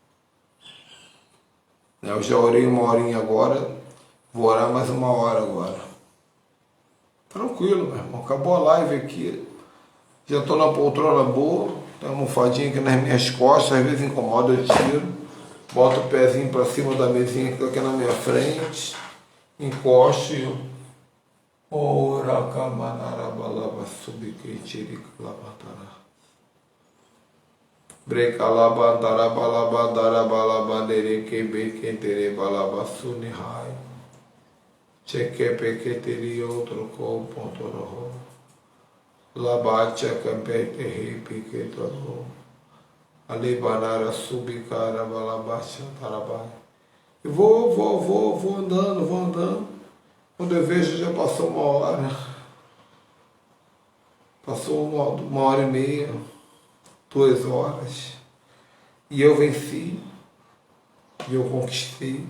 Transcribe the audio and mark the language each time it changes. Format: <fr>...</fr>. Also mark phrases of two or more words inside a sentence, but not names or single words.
<pt>Eu já orei 1 horinha agora, vou orar mais 1 hora agora. Tranquilo, meu irmão. Acabou a live aqui. Já estou na poltrona boa. Tem uma almofadinha aqui nas minhas costas. Às vezes incomoda, eu tiro. Boto o pezinho para cima da mesinha que está aqui na minha frente. Encosto e ora camanarabalaba subiquitiricalatara. Brecalabandarabalabandarabalabandereke bequenterebalabassunihai. Chequepequeteri outro copontoroho. Labatia campeterri piquetoro. Alibanara subicara balabacha tarabai. E vou andando. Quando eu vejo, já passou 1 hora. Passou 1 hora e meia, 2 horas. E eu venci. E eu conquistei.</pt>